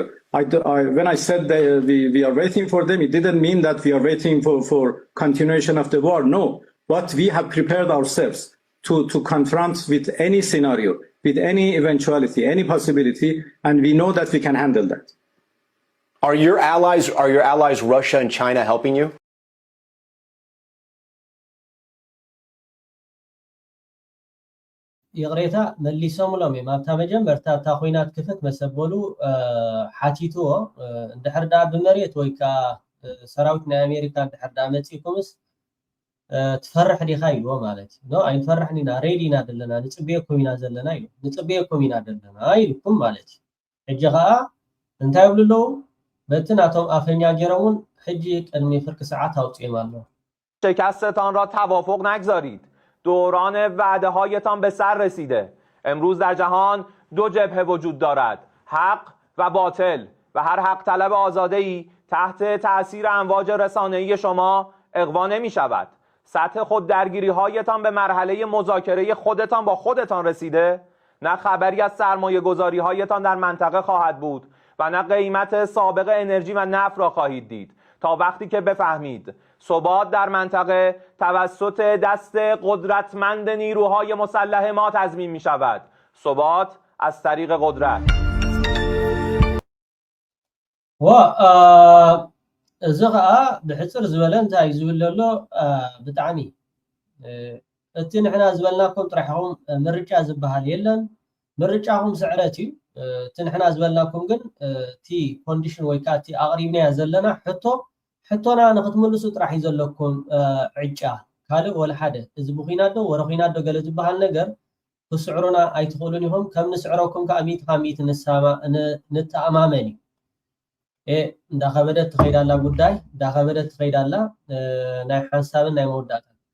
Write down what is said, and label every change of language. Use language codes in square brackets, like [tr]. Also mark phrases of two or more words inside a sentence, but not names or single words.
[en] When I said that we are waiting for them, it didn't mean that we are waiting for continuation of the war. No. But we have prepared ourselves to confront with any scenario, with any eventuality, any possibility, and we know that we can handle that. Are your allies Russia and China helping you? [ti] ይቕሬታ መሊሶምሎም እዮም ኣብታ መጀመርታ እታ ኩናት ክፍት መሰበሉ ሓቲትዎ እንድሕር ዳ ብመሬት ወይ ከዓ ሰራዊት ናይ ኣሜሪካ እንድሕር ዳ መፂኩምስ ትፈርሕ ዲኻ ኢልዎ ማለት እዩ ኖ ኣይንፈርሕን ኢና ሬዲ ኢና ዘለና ንፅበየኩም ኢና ዘለና ኢሉ ንፅበየኩም ኢና ዘለና ኢልኩም ማለት እዩ ሕጂ ከዓ እንታይ ይብሉ ኣለዉ በቲ ናቶም ኣፈኛ ገይሮምን ሕጂ ቅድሚ ፍርቂ ሰዓት ኣውፅኦም ኣለዉ [fa] شکستتان را توافق نگذارید. دوران وعده هایتان به سر رسیده. امروز در جهان دو جبهه وجود دارد. حق و باطل و هر حق طلب آزاده‌ای تحت تأثیر امواج رسانه‌ای شما اغوا نمی شود. سطح خود درگیری هایتان به مرحله مذاکره خودتان با خودتان رسیده؟ نه خبری از سرمایه گذاری هایتان در منطقه خواهد بود و نه قیمت سابق انرژی و نفت را خواهید دید تا وقتی که بفهمید ثبات در منطقه توسط دست قدرتمند نیروهای مسلح ما تضمین می شود. ثبات از طریق قدرت. [ti] እዚ ከዓ ብሕፅር ዝበለ እንታይ ዝብል ኣሎ ብጣዕሚ እቲ ንሕና ዝበልናኩም ጥራሕኹም ምርጫ ዝበሃል የለን ምርጫኹም ስዕረት እዩ እቲ ንሕና ዝበልናኩም ግን እቲ ኮንዲሽን ወይ ከዓ እቲ ኣቕሪብናያ ዘለና ሕቶና ንክትምልሱ ጥራሕ እዩ ዘለኩም ዕጫ ካልእ ወላ ሓደ እዚ ብኩናት ዶ ወረ ኩናት ዶ ገለ ዝበሃል ነገር ክስዕሩና ኣይትኽእሉን ኢኹም ከም ንስዕረኩም ከዓ ሚት ንተኣማመን እንዳኸበደት ትኸይዳላ ጉዳይ እንዳኸበደት ትኸይዳላ ናይ ሓንሳብን ናይ መወዳእታን